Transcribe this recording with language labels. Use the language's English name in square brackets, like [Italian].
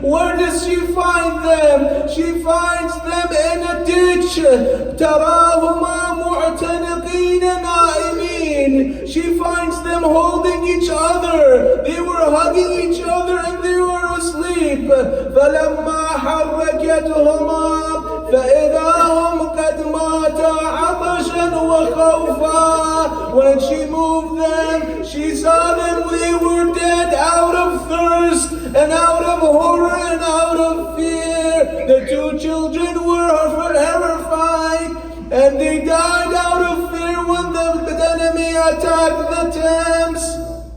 [English] Where does she find them? She finds them in a ditch. [Arabic] تراهما معتنقين نائمين. [English] She finds them holding each other. They were hugging each other and they were asleep. [Arabic] فلما حركتهما فإذا هم قد ماتا عطشا وخوفا. [English] When she moved them, she saw them, they were dead out of thirst and out of horror and out of fear. The two children were horrified and they died out of fear when the enemy attacked the tents.